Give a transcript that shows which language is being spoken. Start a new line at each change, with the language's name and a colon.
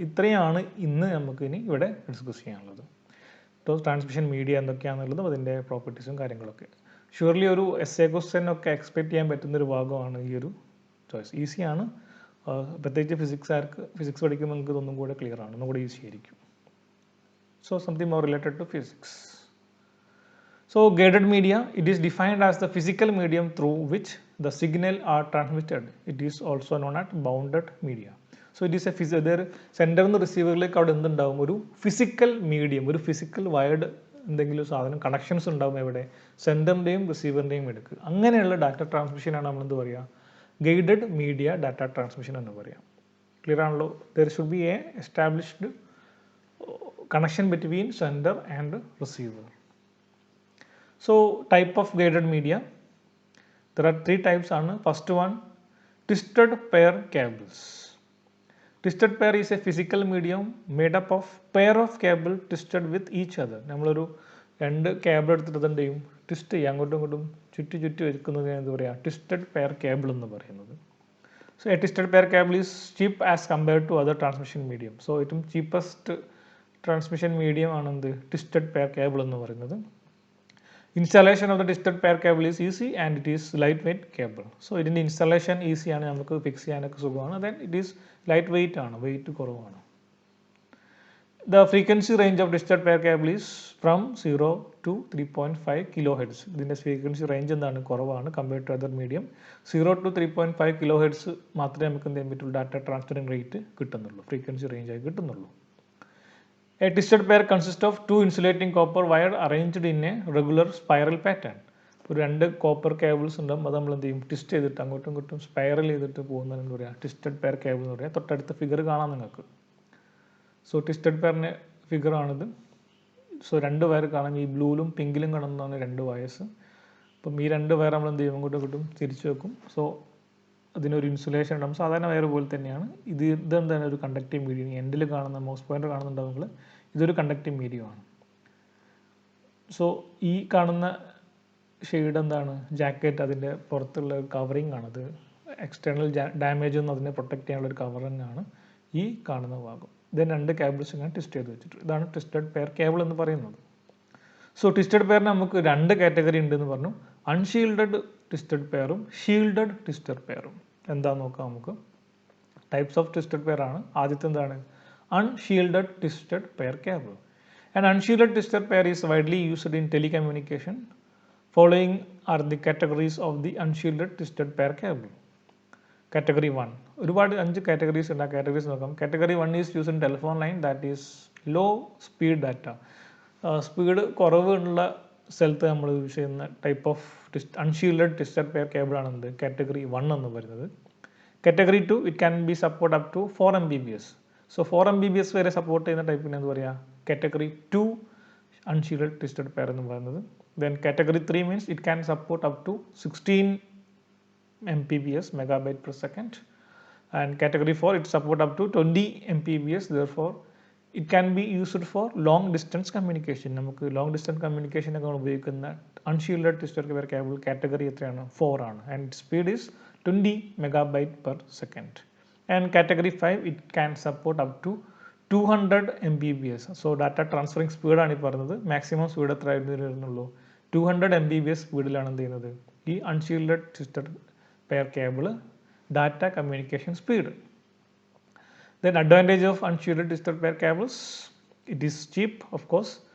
Malayalam: ഇത്രയാണ് ഇന്ന് നമുക്ക് ഇനി ഇവിടെ ഡിസ്കസ് ചെയ്യാനുള്ളത്. ട്രാൻസ്മിഷൻ മീഡിയ എന്തൊക്കെയാണെന്നുള്ളതും അതിൻ്റെ പ്രോപ്പർട്ടീസും കാര്യങ്ങളൊക്കെ. ഷുവർലി ഒരു essay ക്വസ്റ്റ്യൻ ഒക്കെ എക്സ്പെക്ട് ചെയ്യാൻ പറ്റുന്നൊരു ഭാഗമാണ് ഈ ഒരു ചോയ്സ്. ഈസിയാണ്, പ്രത്യേകിച്ച് ഫിസിക്സ് പഠിക്കുമ്പോൾ നിങ്ങൾക്ക് ഇതൊന്നും കൂടെ ക്ലിയർ ആണ്, ഒന്നും കൂടെ ഈസി ആയിരിക്കും.
English: So something more related to physics. So guided media, it is defined as the physical medium through which the signal are transmitted. It is also known as bounded media. So it is a
Malayalam: സെൻറ്ററിൽ നിന്ന് റിസീവറിലേക്ക് അവിടെ എന്തുണ്ടാവും, ഒരു physical medium, ഒരു physical wired എന്തെങ്കിലും സാധനം connections ഉണ്ടാവും എവിടെ, സെൻറ്ററിൻ്റെയും റിസീവറിൻ്റെയും എടുക്കുക. അങ്ങനെയുള്ള ഡാറ്റ ട്രാൻസ്മിഷനാണ് നമ്മൾ എന്ത് പറയുക, ഗൈഡഡ് മീഡിയ ഡാറ്റ ട്രാൻസ്മിഷൻ എന്ന് പറയാം. ക്ലിയർ ആണല്ലോ.
English: There should be a established connection between sender and receiver. So type of guided media, there are 3 types. First one, twisted pair cables. Twisted pair is a physical medium made up of pair of cable twisted with each other.
Malayalam: നമ്മളൊരു 2 cable എടുത്തിട്ട് എന്ത് ചെയ്യും, twist ചെയ്യും, അങ്ങോട്ടും ഇങ്ങോട്ടും ചുറ്റി വെക്കുന്നതിന് എന്താ പറയുക, ട്വിസ്റ്റഡ് പെയർ കേബിൾ എന്ന് പറയുന്നത്.
English: So a twisted pair cable is cheap as compared to other transmission medium.
Malayalam: So ഏറ്റവും ചീപ്പസ്റ്റ് ട്രാൻസ്മിഷൻ മീഡിയം ആണ് എന്ത്, ട്വിസ്റ്റഡ് പെയർ കേബിൾ എന്ന് പറയുന്നത്.
English: Installation of the twisted pair cable is easy and it is lightweight cable.
Malayalam: So ഇതിൻ്റെ installation easy ആണ്, നമുക്ക് fix ചെയ്യാനൊക്കെ സുഖമാണ്.
English: then it is light weight
Malayalam: ആണ്, വെയിറ്റ് കുറവാണ്.
English: The frequency range of twisted pair cable is from 0 to 3.5 kHz.
Malayalam: ഇതിൻ്റെ frequency range എന്താണ്, കുറവാണ്
English: Compared to other medium.
Malayalam: 0 to 3.5 kHz മാത്രമേ നമുക്ക് എന്ത് ചെയ്യാൻ പറ്റുള്ളൂ, data transferring rate കിട്ടുന്നുള്ളൂ, frequency range ആയി കിട്ടുന്നുള്ളൂ.
English: A twisted pair consists of 2 insulating copper wire arranged in a regular spiral pattern.
Malayalam: ഒരു 2 കോപ്പർ കേബിൾസ് ഉണ്ടാകും, അത് നമ്മൾ എന്ത് ചെയ്യും, ട്വിസ്റ്റ് ചെയ്തിട്ട് അങ്ങോട്ടും ഇങ്ങോട്ടും സ്പൈറൽ ചെയ്തിട്ട് പോകുന്നതിന് എന്താ പറയുക, ട്വിസ്റ്റഡ് പെയർ കേബിൾ എന്ന് പറയുക. തൊട്ടടുത്ത ഫിഗർ കാണാം നിങ്ങൾക്ക്. So twisted പെയറിൻ്റെ ഫിഗറാണിത്. സോ 2 വയർ കാണാം, ഈ ബ്ലൂയിലും പിങ്കിലും കാണുന്നതാണ് 2 വയേഴ്സ്. അപ്പം ഈ 2 വയർ നമ്മൾ എന്ത് ചെയ്യും, അങ്ങോട്ടും ഇങ്ങോട്ടും തിരിച്ചു വെക്കും. സോ അതിനൊരു ഇൻസുലേഷൻ ഉണ്ടാകും. സാധാരണ വയർ പോലെ തന്നെയാണ് ഇതെന്താണ് ഒരു കണ്ടക്റ്റീവ് മീഡിയം. എൻഡിൽ കാണുന്ന മൗസ് പോയിൻ്റർ കാണുന്നുണ്ടാവും നിങ്ങൾ, ഇതൊരു കണ്ടക്റ്റീവ് മീഡിയമാണ്. സോ ഈ കാണുന്ന ഷെയ്ഡ് എന്താണ്, ജാക്കറ്റ്, അതിൻ്റെ പുറത്തുള്ള കവറിങ് ആണത്. എക്സ്റ്റേണൽ ഡാമേജ് ഒന്നും അതിനെ പ്രൊട്ടക്റ്റ് ചെയ്യാനുള്ള ഒരു കവറിങ് ആണ് ഈ കാണുന്ന ഭാഗം. ദെൻ 2 കേബിൾസ് ഇങ്ങനെ ട്വിസ്റ്റ് ചെയ്ത് വെച്ചിട്ട്, ഇതാണ് ട്വിസ്റ്റഡ് പെയർ കേബിൾ എന്ന് പറയുന്നത്. സോ ട്വിസ്റ്റഡ് പെയറിന് നമുക്ക് 2 കാറ്റഗറി ഉണ്ടെന്ന് പറഞ്ഞു. Unshielded twisted പെയറും shielded twisted പെയറും. എന്താണെന്ന് നോക്കാം നമുക്ക്. ടൈപ്സ് ഓഫ് ട്വിസ്റ്റഡ് പെയർ ആണ്. ആദ്യത്തെ എന്താണ്, unshielded twisted pair cable.
English: An unshielded twisted pair is widely used in telecommunication. Following are the categories of the unshielded twisted pair cable. Category 1.
Malayalam: ഒരുപാട് 5 categories ഉണ്ട്. ആ categories നോക്കാം.
English: Category 1 is use in telephone line that is low speed data.
Malayalam: Speed കുറവുള്ള സ്ഥലത്ത് നമ്മൾ use ചെയ്യുന്ന type of unshielded twisted pair cable ആണ് എന്ത്, കാറ്റഗറി 1 എന്ന് പറയുന്നത്.
English: Category 2, it can be support up to 4 Mbps.
Malayalam: So 4 Mbps വരെ സപ്പോർട്ട് ചെയ്യുന്ന ടൈപ്പിന് എന്താ പറയുക, കാറ്റഗറി 2 അൺഷീൽഡഡ് ട്വിസ്റ്റഡ് പെയർ എന്ന് പറയുന്നത്.
English: Then category 3 means it can support up to 16 Mbps, megabyte per second. And category 4, it support up to 20 Mbps. Therefore, it can be used for long distance communication.
Malayalam: നമുക്ക്
English: long distance communication
Malayalam: ഒക്കെ ഉപയോഗിക്കുന്ന unshielded twisted pair cable category എത്രയാണ്, 4 ആണ്.
English: And speed is 20 megabyte per second. And category 5, it can support up to 200 Mbps.
Malayalam: So data transferring സ്പീഡാണ് ഈ പറയുന്നത്. Maximum speed എത്ര വരുന്നുള്ളൂ, 200 Mbps സ്പീഡിലാണ് എന്ത് ചെയ്യുന്നത് ഈ unshielded twisted pair cable data communication speed.
English: Then advantage of unshielded twisted pair cables, it is cheap of course.